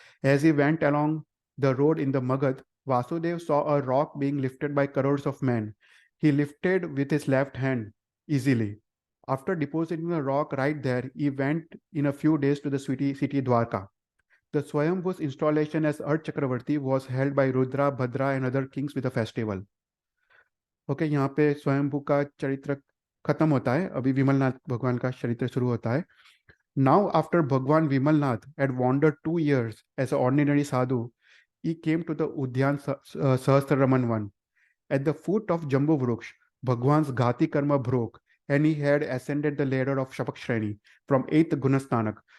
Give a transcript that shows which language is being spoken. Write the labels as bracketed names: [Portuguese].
[English] As he went along the road in the Magad, Vasudev saw a rock being lifted by crores of men. He lifted with his left hand easily. After depositing the rock right there, he went in a few days to the city Dwarka. The Swayambhu's installation as Earth Chakravarti was held by Rudra, Bhadra and other kings with a festival. [Hindi] Okay, यहाँ पे स्वयंभू का चरित्र खत्म होता है. अभी विमलनाथ भगवान का चरित्र शुरू होता है. [English] Now, after Bhagwan Vimalnath had wandered 2 years as an ordinary sadhu, he came to the Udyan Sahasraraman one. At the foot of Jambu Vruksh, Bhagwan's Ghati Karma broke, and he had ascended the ladder of Shapak Shreni from 8th Gunastanak.